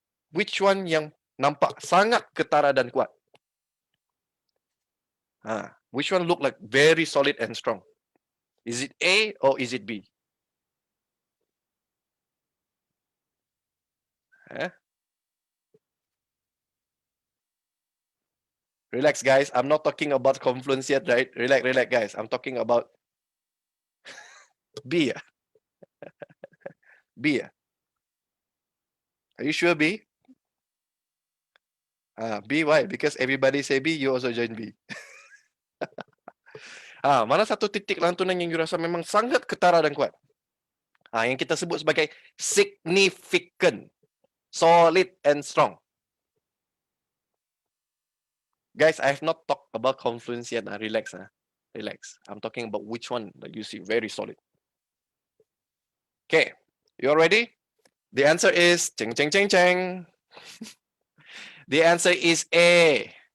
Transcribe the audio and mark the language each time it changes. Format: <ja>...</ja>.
<en>Which one</en> <ms>yang nampak sangat ketara dan kuat?</ms> <en>Which one look like very solid and strong? Is it A or is it B? Relax, guys. I'm not talking about confluence yet, right? Relax, guys. I'm talking about B. B. Are you sure B? B, why? Because everybody say B, you also join B.</en> <ms>Mana satu titik lantunan yang you rasa memang sangat ketara dan kuat? Yang kita sebut sebagai</ms> <en>significant, solid and strong. Guys, I have not talked about confluence yet. Relax. Relax. I'm talking about which one that you see very solid. Okay, you all ready? The answer is ching ching ching ching. The answer is A.</en>